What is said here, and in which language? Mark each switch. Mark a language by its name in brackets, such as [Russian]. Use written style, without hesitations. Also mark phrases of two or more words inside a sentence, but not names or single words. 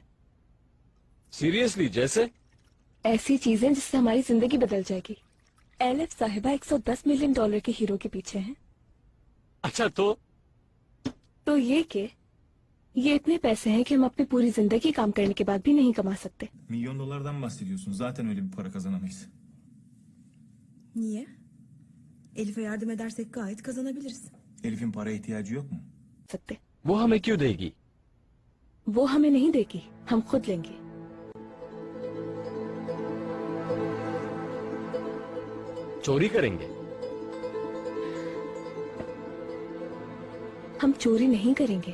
[Hindi] सीरियसली? जैसे? ऐसी चीजें जिससे हमारी जिंदगी बदल जाएगी। एलिफ साहिबा $110 मिलियन के हीरो के पीछे हैं। अच्छा तो ये कि ये इतने पैसे हैं कि हम अपनी पूरी जिंदगी काम करने के बाद भी नहीं कमा सकते। [Turkish] Milyon dolardan bahsediyorsun. Zaten öyle bir para kazanamayız. Niye? Elif'e yardım edersek gayet kazanabiliriz. Elif'in paraya ihtiyacı yok mu? [Hindi] सकते। वो हमें क्यों देगी? वो हमें नहीं देगी, हम खुद लेंगे। चोरी करेंगे? हम चोरी नहीं करेंगे।